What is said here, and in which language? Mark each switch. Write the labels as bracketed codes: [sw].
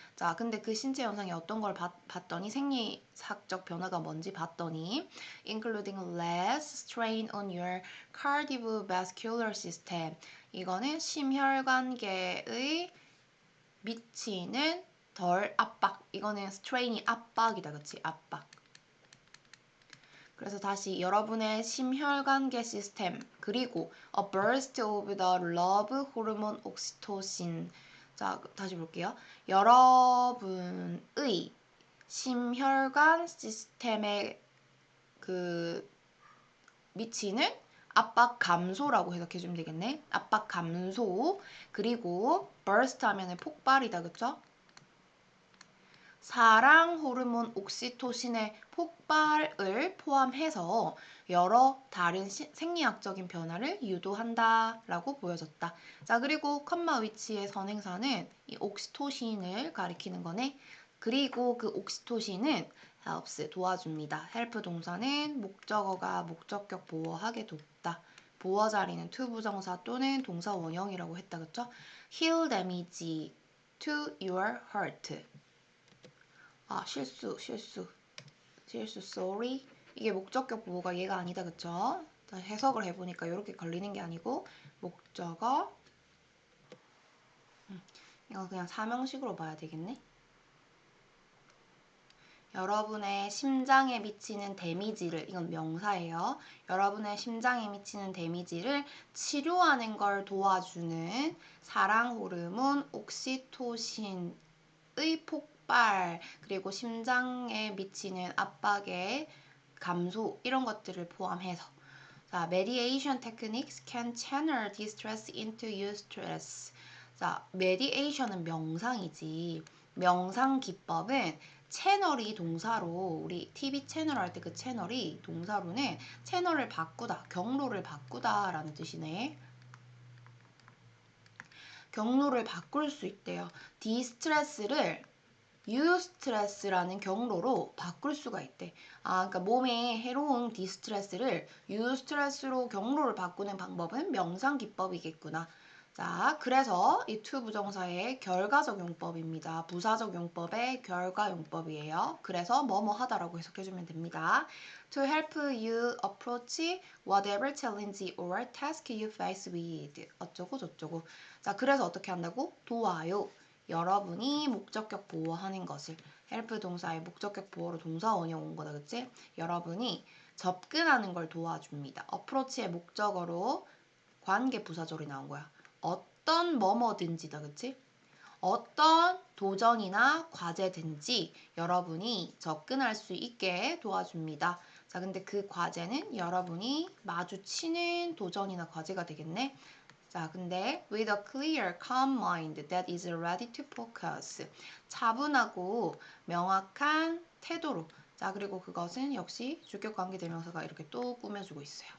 [ko] 자, 근데 그 신체 현상이 어떤 걸 봤더니 생리학적 변화가 뭔지 봤더니 [en] including less strain on your cardiovascular system. [ko] 이거는 심혈관계의 미치는 덜 압박. 이거는 strain이 압박이다. 그치? 압박. 그래서 다시 여러분의 심혈관계 시스템 그리고 [en] a burst of the love hormone oxytocin. [ko] 자, 다시 볼게요. 여러분의 심혈관 시스템에 그 미치는 압박 감소라고 해석해주면 되겠네. 압박 감소. 그리고 burst 하면은 폭발이다. 그쵸? 사랑 호르몬 옥시토신의 폭발을 포함해서 여러 다른 생리학적인 변화를 유도한다 라고 보여졌다. 자, 그리고 컴마 위치의 선행사는 이 옥시토신을 가리키는 거네. 그리고 그 옥시토신은 helps 도와줍니다. help 동사는 목적어가 목적격 보어하게 돕다. 보어 자리는 to 부정사 또는 동사 원형이라고 했다. 그쵸? [en] heal damage to your heart. [ko] 아, 실수, sorry. 이게 목적격 보호가 얘가 아니다, 그쵸? 자, 해석을 해보니까 이렇게 걸리는 게 아니고, 목적어. 이거 그냥 사명식으로 봐야 되겠네? 여러분의 심장에 미치는 데미지를, 이건 명사예요. 여러분의 심장에 미치는 데미지를 치료하는 걸 도와주는 사랑 호르몬 옥시토신의 폭발, 그리고 심장에 미치는 압박의 감소, 이런 것들을 포함해서. 자, [en] mediation techniques can channel distress into eustress. [ko] 자, mediation은 명상이지. 명상 기법은 채널이 동사로, 우리 TV 채널 할 때 그 채널이 동사로는 채널을 바꾸다, 경로를 바꾸다 라는 뜻이네. 경로를 바꿀 수 있대요. 디스트레스를 유스트레스라는 경로로 바꿀 수가 있대. 아, 그러니까 몸에 해로운 디스트레스를 유스트레스로 경로를 바꾸는 방법은 명상 기법이겠구나. 자, 그래서 이 to 부정사의 결과적용법입니다. 부사적용법의 결과용법이에요. 그래서 뭐뭐 하다라고 해석해주면 됩니다. [en] To help you approach whatever challenge or task you face with. [ko] 어쩌고 저쩌고. 자, 그래서 어떻게 한다고? 도와요. 여러분이 목적격 보호하는 것을. help 동사의 목적격 보호로 동사 원형 온 거다. 그치? 여러분이 접근하는 걸 도와줍니다. approach의 목적어로 관계 부사절이 나온 거야. 어떤 뭐뭐든지다. 그치? 어떤 도전이나 과제든지 여러분이 접근할 수 있게 도와줍니다. 자, 근데 그 과제는 여러분이 마주치는 도전이나 과제가 되겠네. 자, 근데 [en] with a clear, calm mind that is ready to focus. [ko] 차분하고 명확한 태도로. 자, 그리고 그것은 역시 주격 관계 대명사가 이렇게 또 꾸며주고 있어요.